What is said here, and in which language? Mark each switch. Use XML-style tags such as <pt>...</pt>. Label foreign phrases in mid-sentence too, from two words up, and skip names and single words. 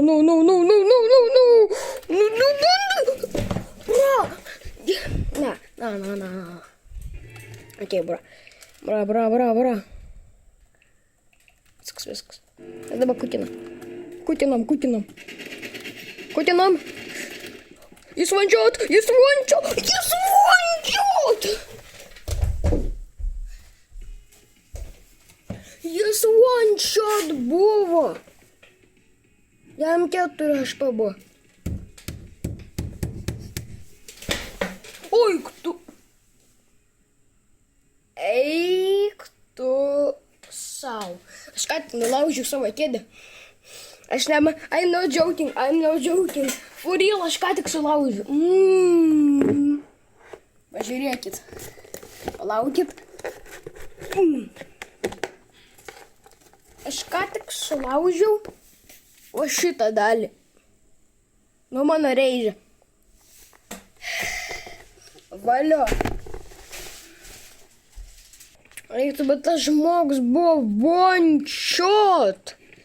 <lt>Na. Okei, bro. Bra. Viskas. Dabar kutinam. Jis</lt> <en>one shot!</en> <lt>Jis</lt> <en>one shot</en> <lt>buvo! Jam 4 HP buvo. Eik tu sau. Aš ką nulaužiu savo kėdę.</lt> <en>I'm not joking. For real,</en> <lt>aš ką tik sulaužiu. Pažiūrėkit. Palaukit. Aš ką tik sulaužiau o šitą dalį. Nu, mano reižė. Valio. Reiktų, bet tas žmogus buvo</lt> <en>one shot.</en>